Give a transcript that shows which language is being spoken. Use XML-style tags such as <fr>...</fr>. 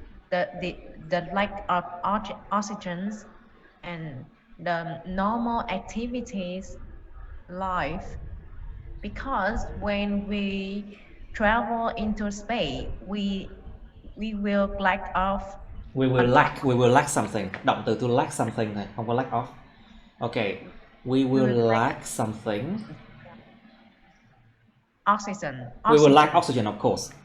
<en>the lack of oxygen, and the normal activities life, because when we travel into space, we will lack of. We will lack something.</en> <vi>Động từ</vi> <en>to lack something</en> <vi>này, không có lack off.</vi> <en>Okay, we will lack something. Oxygen. We will lack oxygen, of course.</en>